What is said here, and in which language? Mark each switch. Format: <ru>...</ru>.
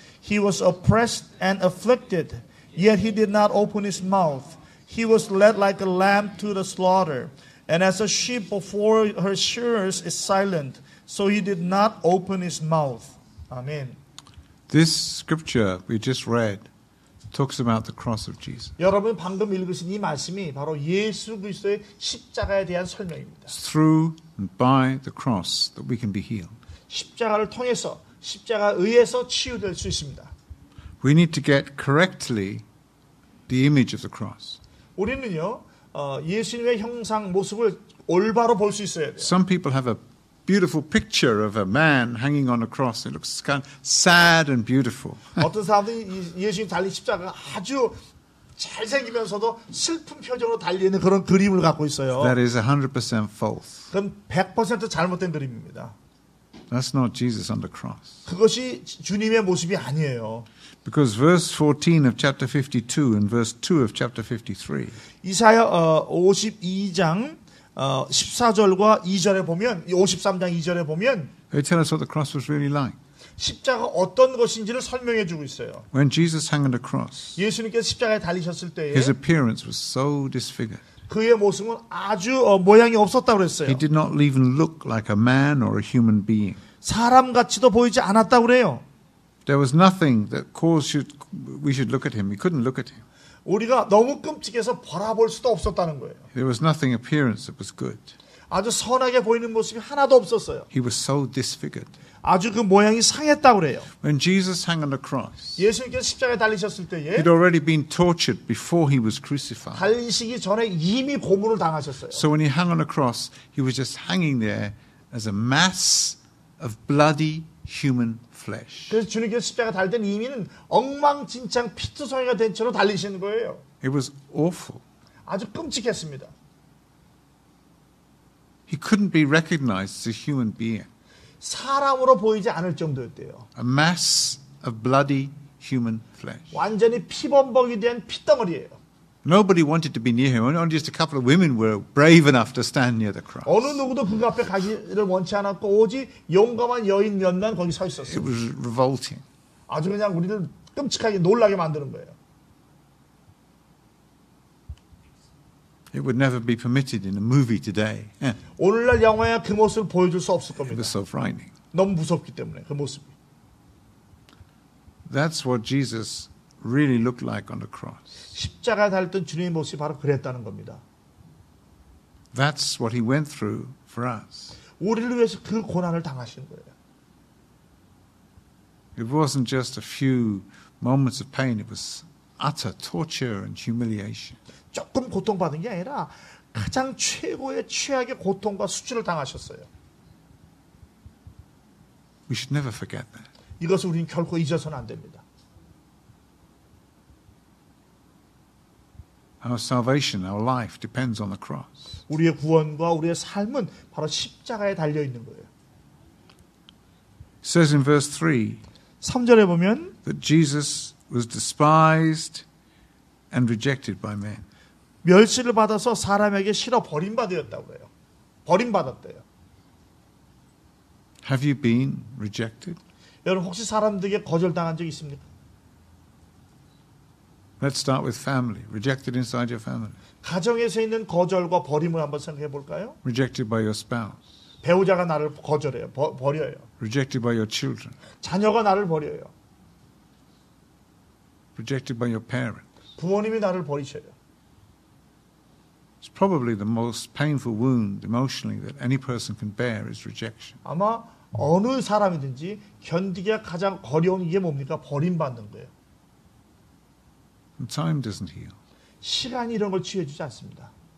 <en>He was oppressed and afflicted, yet he did not open his mouth. He was led like a lamb to the slaughter, and as a sheep before her shearers is silent, so he did not open his mouth. Amen. This scripture we just read talks about the cross of Jesus.</en> <ko>여러분 방금 읽으신 이 말씀이 바로 예수 그리스도의 십자가에 대한 설명입니다.</ko> <en>It's through and by the cross that we can be healed.</en> <ko>십자가를 통해서 십자가에 의해서 치유될 수 있습니다.</ko> <en>We need to get correctly the image of the cross.</en> <ko>우리는요 예수님의 형상 모습을 올바로 볼 수 있어야 돼요.</ko> <en>Some people have a beautiful picture of a man hanging on a cross. It looks kind of sad and beautiful.</en> <ko>어떤 사람들이 예수님 달린 십자가가 아주 잘생기면서도 슬픈 표정으로 달리는 그런 그림을 갖고 있어요.</ko> <en>That is 100% false.</en> <ko>그건 100% 잘못된 그림입니다.</ko> <en>That's not Jesus on the cross.</en> <ko>그것이 주님의 모습이 아니에요.</ko> <en>Because verse 14 of chapter 52 and verse 2 of chapter 53</en> <ko>이사야 52장 14절과 2절에 보면 53장 2절에 보면</ko> <en>they tell us what the cross was really like.</en> <ko>십자가 어떤 것인지를 설명해 주고 있어요.</ko> <en>When Jesus hung on the cross,</en> <ko>예수님께서 십자가에 달리셨을 때에</ko> <en>his appearance was so disfigured.</en> <ko>그의 모습은 아주 모양이 없었다고 그랬어요.</ko> <en>He did not even look like a man or a human being.</en> <ko>사람같이도 보이지 않았다고 그래요.</ko> <en>There was nothing that we should look at him. We couldn't look at him.</en> <ko>우리가 너무 끔찍해서 바라볼 수도 없었다는 거예요.</ko> <en>There was nothing appearance that was good.</en> <ko>아주 선하게 보이는 모습이 하나도 없었어요.</ko> <en>He was so disfigured.</en> <ko>아주 그 모양이 상했다고 그래요.</ko> <en>When Jesus hung on the cross,</en> <ko>예수님께서 십자가에 달리셨을 때에</ko> <en>he'd already been tortured before he was crucified.</en> <ko>달리시기 전에 이미 고문을 당하셨어요.</ko> <en>So when he hung on the cross, he was just hanging there as a mass of bloody human flesh.</en> <ko>그래서 주님께서 십자가 달릴 때는 이미는 엉망진창 피투성이가 된 채로 달리시는 거예요.</ko> <en>It was awful.</en> <ko>아주 끔찍했습니다.</ko> <en>He couldn't be recognized as a human being.</en> <ko>사람으로 보이지 않을 정도였대요.</ko> <en>A mass of bloody human flesh.</en> <ko>완전히 피범벅이 된 피덩어리예요.</ko> <en>Nobody wanted to be near him. Only just a couple of women were brave enough to stand near the cross.</en> <ko>어느 누구도 그 앞에 가기를 원치 않았고 오직 용감한 여인 몇만 거기 서</ko> <en>It</en> <ko>있었어요.</ko> <en>was revolting.</en> <ko>아주 그냥 우리를 끔찍하게 놀라게 만드는 거예요.</ko> <en>It would never be permitted in a movie today. Yeah.</en> <ko>오늘날 영화에 그 모습을 보여줄 수 없을</ko> <en>It</en> <ko>겁니다.</ko> <en>was so frightening.</en> <ko>너무 무섭기 때문에 그 모습이.</ko> <en>That's what Jesus really looked like on the cross.</en> <ko>십자가에 달렸던 주님의 모습이 바로 그랬다는 겁니다.</ko> <en>That's what he went through for us.</en> <ko>우리를 위해서 그 고난을 당하신 거예요.</ko> <en>It wasn't just a few moments of pain. It was utter torture and humiliation.</en> <ko>조금 고통받은 게 아니라 가장 최고의 최악의 고통과 수치를 당하셨어요.</ko> <en>We should never forget that.</en> <ko>이것을 우리는 결코 잊어서는 안 됩니다.</ko> <en>Our salvation, our life depends on the cross.</en> <ko>우리의 구원과 우리의 삶은 바로 십자가에 달려 있는 거예요.</ko> <en>It says in verse 3</en> <ko>3절에 보면</ko> <en>that Jesus was despised and rejected by men.</en> <ko>멸시를 받아서 사람에게 실어 버림받았다고 해요. 버림받았대요.</ko> <en>Have you been rejected?</en> <ko>여러분 혹시 사람들에게 거절당한 적 있습니까?</ko> <en>Let's start with family. Rejected inside your family.</en> <ko>가정에서 있는 거절과 버림을 한번 생각해 볼까요?</ko> <en>Rejected by your spouse.</en> <ko>배우자가 나를 거절해요. 버려요.</ko> <en>Rejected by your children.</en> <ko>자녀가 나를 버려요.</ko> <en>Rejected by your parents.</en> <ko>부모님이 나를 버리셔요.</ko> <en>It's probably the most painful wound emotionally that any person can bear is rejection.</en> <ko>아마 어느 사람이든지 견디기가 가장 어려운 게 뭡니까? 버림받는 거예요.</ko> <en>And time doesn't heal.</en> <ko>시간이 이런 걸 치유해주지 않습니다.</ko>